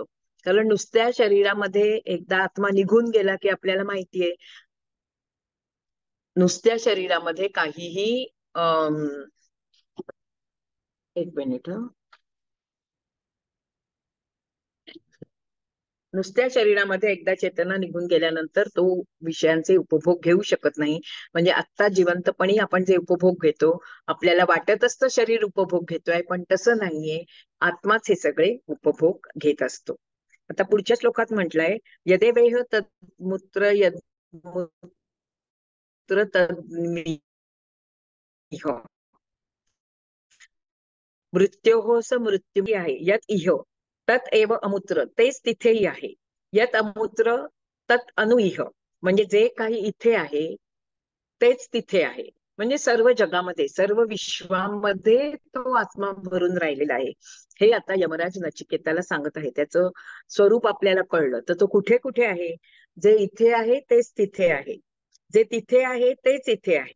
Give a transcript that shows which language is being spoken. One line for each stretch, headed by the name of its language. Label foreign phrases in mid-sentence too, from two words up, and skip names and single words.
Marathi: कारण नुसत्या शरीरामध्ये एकदा आत्मा निघून गेला की आपल्याला माहितीये, नुसत्या शरीरामध्ये काहीही अं एक मिनिट, नुसत्या शरीरामध्ये एकदा चेतना निघून गेल्यानंतर तो विषयांचे उपभोग घेऊ शकत नाही. म्हणजे आता जिवंतपणी आपण जे उपभोग घेतो, आपल्याला वाटत असतं शरीर उपभोग घेतोय, पण तसं नाहीये. आत्माच हे सगळे उपभोग घेत असतो. आता पुढच्या श्लोकात म्हटलंय,
Sanskrit: यदेवेह तन्मूत्र यन्मूत्र तन्मीह मृत्योः स मृत्यू आहे, यत इह तत एव अमूत्र,
Marathi: तेच तिथेही आहे.
Sanskrit: यत अमूत्र तत अनुइह,
Marathi: म्हणजे जे काही इथे आहे तेच तिथे आहे. म्हणजे सर्व जगामध्ये, सर्व विश्वामध्ये तो आत्मा भरून राहिलेला आहे. हे आता यमराज नचिकेताला सांगत आहे. त्याचं स्वरूप आपल्याला कळलं तर तो कुठे कुठे आहे? जे इथे आहे तेच तिथे आहे, जे तिथे आहे तेच इथे आहे.